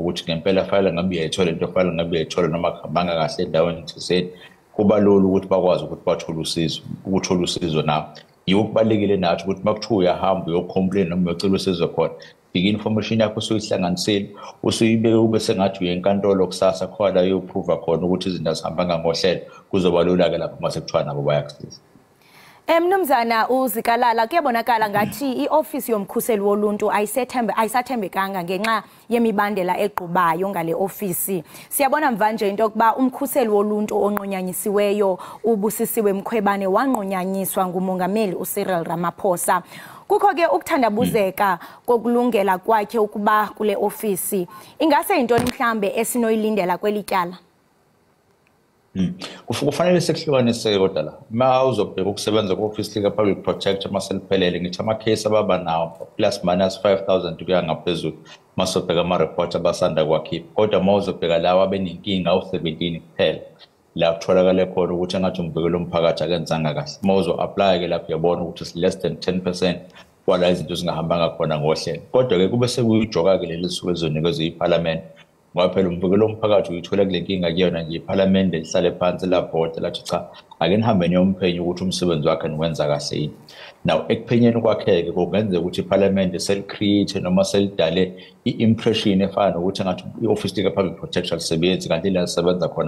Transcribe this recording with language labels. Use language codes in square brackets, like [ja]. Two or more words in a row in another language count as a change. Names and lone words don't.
[zu] ukuthi ngempela fanele ngabe uyayithola into fanele ngabe uyayithola noma kuhambanga kahle endaweni thizeni kuba lula ukuthi bakwazi ukuthi ukuthola usizo nabo yiwo kubalulekile nathi ukuthi uma kuthiwa uyahamba uyocomplain noma uyocela usizo khona i-information yakho usuyihlanganisile usuyibeke ube sengathi uye enkantolo kusasa khona uyoprova khona ukuthi izinto azihambanga ngohlelo kuzoba lula-ke lapho uma sekuthiwa nabo bayakusiza. [xh] Mnumzana uZikelele kuyabonakala ngathi ioffice yomkhuseli woluntu ayisathembekanga ngenxa yemibandela eqhubayo ngale office. Siyabona mvanje into yokuba umkhuseli woluntu onqonyanyisiweyo uBusisiwe Mkhwebane wanqonyanyiswa ngumongameli uCyril Ramaphosa. Kukho ke ukuthandabuzeka kokulungela kwakhe ukuba kule office. Ingase into mhlambe esinoyilindela kwelityala. [zu] Kufanele sekuhlukanise kodwa la ma uzobheka ukusebenza ku-office lika [en] public protector [zu] maseliphelele ngithi ama-case ababa nawo [en] plus minus [zu] 5,000 kuya ngaphezulu masobheka ama-report abasanda kwakhipha kodwa ma uzobheka lawo abenenkinga u-17 kuphela la kutholakale khona ukuthi engathi umbhekelo umphakathi akenzanga kahle ma uzo-apply-ke lapho uyabona ukuthi [en] it's less than 10% [zu] kwala izinto zingahambanga khona ngohlelo kodwa-ke kube sekuyijoka-ke leli suku elizonikezwa iphalamende ngoba phela umbhekelo umphakathi uyithola kule nkinga kuyona nje iphalamende lihlale phansi labhoda lathi cha ake nihambe niyomphenye ukuthi umsebenzi wakhe niwenza kahle yini. Now ekuphenyeni kwakhe-ke kungenzeka ukuthi iphalamende selicreate noma selidale i-impression efana nokuthi engathi i-office lika- [en] public protector [zu] lisebenzi kanti la lisebenza khona